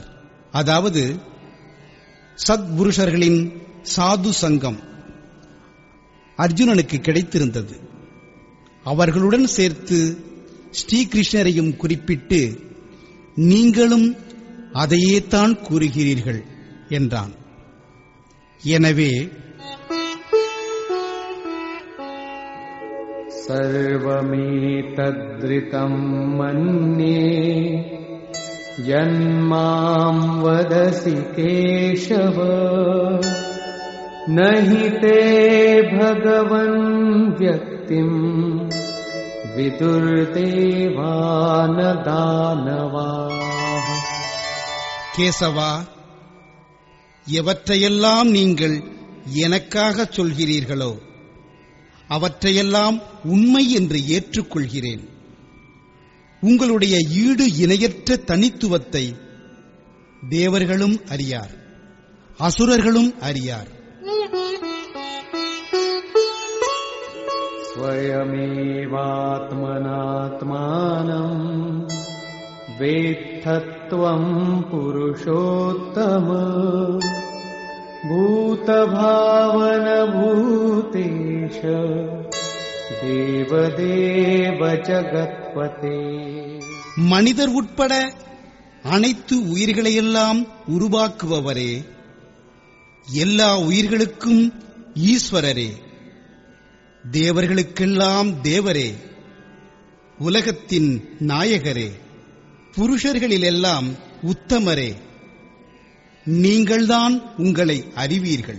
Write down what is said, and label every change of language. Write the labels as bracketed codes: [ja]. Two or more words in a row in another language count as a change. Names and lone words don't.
[ta] அதாவது சத்புருஷர்களின் சாது சங்கம் அர்ஜுனனுக்கு கிடைத்திருந்தது. அவர்களுடன் சேர்த்து ஸ்ரீகிருஷ்ணரையும் குறிப்பிட்டு நீங்களும் அதையேதான் கூறுகிறீர்கள் என்றான். எனவே [sa] सर्वमेतद्ऋतं मन्ये यन्मां वदसि केशव न हि ते भगवन् व्यक्तिं विदुर्देवान दानवाः. [ta] கேசவா, எவற்றையெல்லாம் நீங்கள் எனக்காக சொல்கிறீர்களோ அவற்றையெல்லாம் உண்மை என்று ஏற்றுக்கொள்கிறேன். உங்களுடைய ஈடு இணையற்ற தனித்துவத்தை தேவர்களும் அறியார், அசுரர்களும் அறியார். [sa] स्वयमेवात्मनात्मानं वेत्थत्वं पुरुषोत्तम भूतभावनभूतेश देवदेव जगत्पते. [ta] மனிதர் உட்பட அனைத்து உயிர்களையெல்லாம் உருவாக்குபவரே, எல்லா உயிர்களுக்கும் ஈஸ்வரரே, தேவர்களுக்கெல்லாம் தேவரே, உலகத்தின் நாயகரே, புருஷர்களிலெல்லாம் உத்தமரே, நீங்கள்தான் உங்களை அறிவீர்கள்.